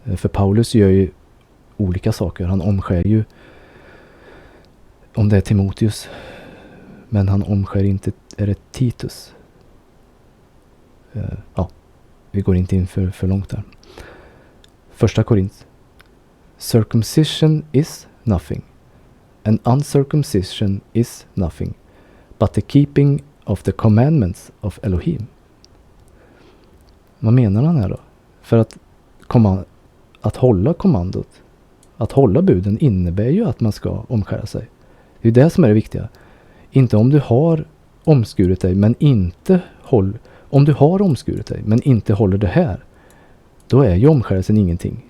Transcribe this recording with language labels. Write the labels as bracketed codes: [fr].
[sv] För Paulus gör ju olika saker. Han omskär ju, om det är Timoteus, men han omskär inte, är det Titus? Ja, vi går inte in för långt där. Första Korint. [en] Circumcision is nothing, and uncircumcision is nothing, but the keeping of the commandments of Elohim. [sv] Vad menar han här då? För att hålla kommandot, att hålla buden innebär ju att man ska omskära sig. Det är det som är det viktiga. Inte om du har omskurit dig men inte om du har omskurit dig men inte håller det här, då är ju omskärelsen ingenting.